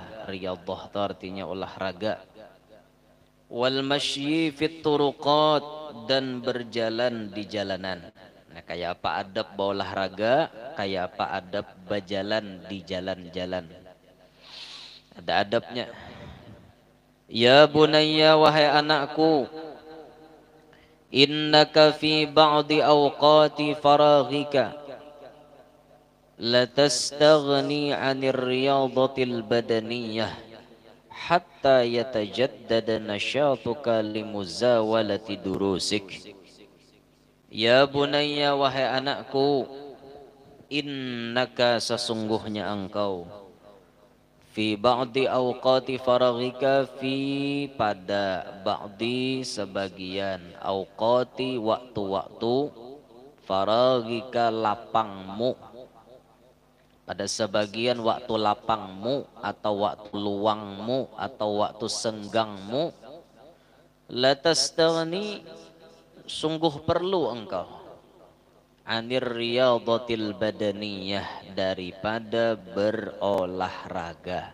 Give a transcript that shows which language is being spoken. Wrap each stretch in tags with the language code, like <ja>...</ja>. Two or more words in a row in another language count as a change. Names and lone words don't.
<id>Riyadhah itu artinya olahraga.</id> <ar>والمشي في الطرقات,</ar> <id>dan berjalan di jalanan. Nah, kayak apa adab berolahraga, kayak apa adab berjalan di jalan-jalan. Ada adabnya.</id> <ar>يا بني,</ar> <id>wahai anakku,</id> <ar>إنك في بعض أوقات فراغك لا تستغني عن الرياضة البدنية حتى يتجدد نشاطك لمزاولة دروسك. يا بني,</ar> <id>wahai anakku, innaka, sesungguhnya engkau,</id> <ar>في بعض أوقات فراغك,</ar> <id>fi pada ba'di sebagian, awqati waktu-waktu, faraghika lapangmu, pada sebagian waktu lapangmu atau waktu luangmu atau waktu senggangmu, latastaghni, sungguh perlu engkau,</id> <ar>عن الرياضة البدنية,</ar> <id>daripada berolahraga.</id>